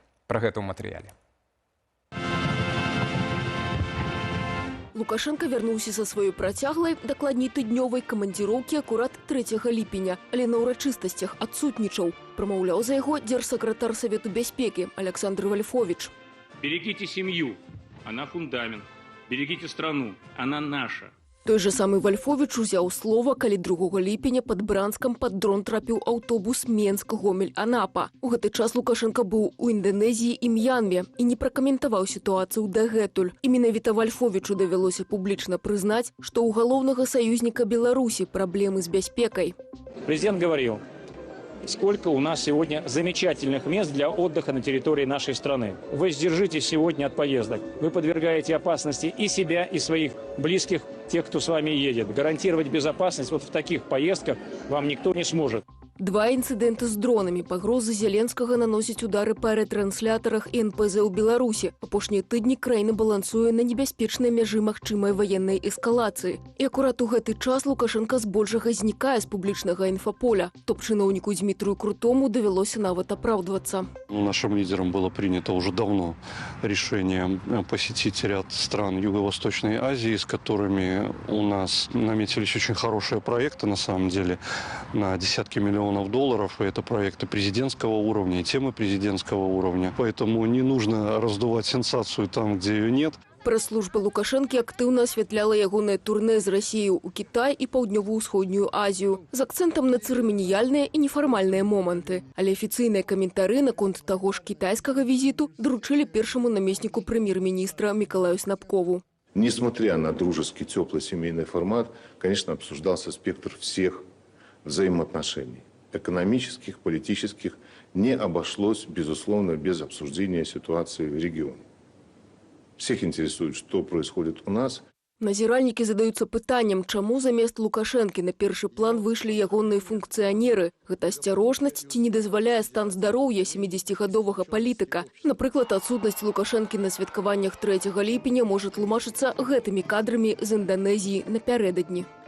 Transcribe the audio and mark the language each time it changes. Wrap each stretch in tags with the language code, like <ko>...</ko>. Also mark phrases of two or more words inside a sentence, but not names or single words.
<be>Про гэта ў матэрыяле. Лукашенко вярнуўся са сваёй працяглай, дакладней тыднёвай камандзіроўкі акурат 3 ліпеня, але на ўрачыстасцях адсутнічаў. Прамаўляў за яго дзяржсакратар Савету бяспекі Александр Вольфович.</be> <ru>Берегите семью, она фундамент. Берегите страну, она наша.</ru> <be>Той же самы Вольфович узяў слова, калі 2 ліпеня пад Бранскам пад дрон трапіў аўтобус Менск-Гомель-Анапа. У гэты час Лукашенко быў у Інданезіі і М'янме і не пракаментаваў сітуацыю дагэтуль. І менавіта Вольфовичу давялося публічна прызнаць, што у галоўнага саюзніка Беларусі праблемы з бяспекай.</be> <ru>Президент говорил, сколько у нас сегодня замечательных мест для отдыха на территории нашей страны. Вы сдержитесь сегодня от поездок. Вы подвергаете опасности и себя, и своих близких, тех, кто с вами едет. Гарантировать безопасность вот в таких поездках вам никто не сможет.</ru> <be>2 інцыдэнты з дронамі, пагрозы Зеленскага наносяць удары па рэтрансляторах і НПЗ ў Беларусі. Апошнія тыдні краіна балансуе на небяспечнай мяжы магчымай ваеннай эскалацыі. І акурат у гэты час Лукашенко збольшага знікае з публічнага інфаполя. Топ-чыноўніку Дмітрию Крутому давялося нават апраўдвацца.</be> <ru>Нашим лидерам было принято уже давно решение посетить ряд стран Юго-Восточной Азии, с которыми у нас наметились очень хорошие проекты, на самом деле, на десятки миллионов долларов. И это проекты президентского уровня и темы президентского уровня. Поэтому не нужно раздувать сенсацию там, где ее нет.</ru> <be>Прэс-служба Лукашэнкі актыўна асвятляла ягонае турнэ з Расіяй у Кітай і Паўднёва-ўсходнюю Азію з акцэнтам на цырыманіяльныя і нефармальныя моманты. Але афіцыйныя каментары наконт таго ж кітайскага візіту даручылі першаму намесніку прэм'ер-міністра Миколаю Снапкову.</be> <ru>Несмотря на дружеский, теплый семейный формат, конечно, обсуждался спектр всех взаимоотношений. Экономических, политических, не обошлось, безусловно, без обсуждения ситуации в регионе. Всех интересует, что происходит у нас.</ru> <be>Назіральнікі задаюцца пытаннем, чаму замест Лукашэнкі на першы план выйшлі ягоныя функцыянеры. Гэта асцярожнасць ці не дазваляе стан здароўя 70гадовага палітыка. Напрыклад, адсутнасць Лукашэнкі на святкаваннях 3 ліпеня можа тлумачыцца гэтымі кадрамі з Інданезіі напярэдадні.</be>